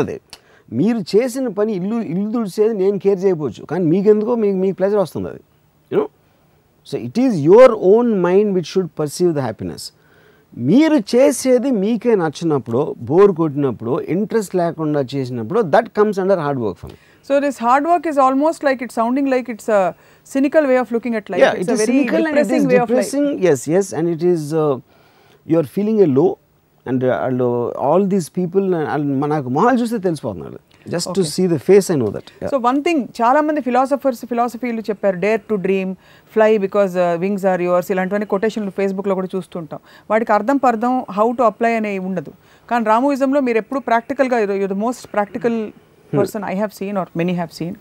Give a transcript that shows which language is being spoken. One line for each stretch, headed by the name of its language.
Telugu: అది మీరు చేసిన పని ఇల్లు తుడిచేది నేను కేర్ చేయకపోవచ్చు, కానీ మీకెందుకో మీకు ప్లెజర్ వస్తుంది అది,
English: You know. So it is your own mind which should perceive the happiness.
Telugu: మీరు చేసేది మీకే నచ్చినప్పుడు, బోర్ కొట్టినప్పుడు, ఇంట్రెస్ట్ లేకుండా చేసినప్పుడు,
English: That comes under hard work for me. So this hard work is almost like it's sounding like it's a cynical way of looking at life. Yeah, it's a very depressing way of life. Yes, and it is you are feeling a low, and all these people
Telugu: manaku mahal chuste telisipotunnaru.
English: Just to see the face, I know that. Yeah. So one thing,
Telugu: చాలా మంది ఫిలాసఫీలు చెప్పారు,
English: dare to dream, fly because wings are yours,
Telugu: ఇలాంటివన్నీ కొటేషన్లు ఫేస్బుక్లో కూడా చూస్తుంటాం. వాటికి అర్థం పర్థం హౌ టు అప్లై అనేవి ఉండదు. కానీ రామోయిజంలో మీరు ఎప్పుడు ప్రాక్టికల్గా,
English: you the most practical person I have seen
Telugu: are many have seen.